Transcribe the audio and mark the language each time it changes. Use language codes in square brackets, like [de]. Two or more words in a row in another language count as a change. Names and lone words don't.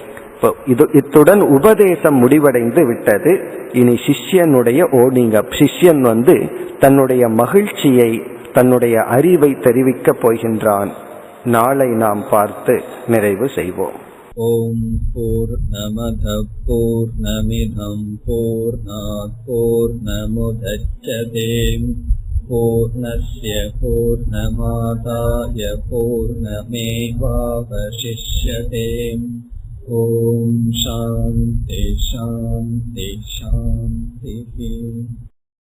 [ta] இத்துடன் உபதேசம் முடிவடைந்து விட்டது. இனி சிஷ்யனுடைய ஓனிங்க. சிஷ்யன் தன்னுடைய மகிழ்ச்சியை, தன்னுடைய அறிவை தெரிவிக்க போகின்றான். நாளை நாம் பார்த்து நிறைவு செய்வோம். [sa] ॐ पूर्णमद पूर्णमिदं पूर्णात् पूर्णमुदच्यते पूर्णस्य पूर्णमादाय पूर्णमेवावशिष्यते. ॐ शान्ति शान्ति शान्ति.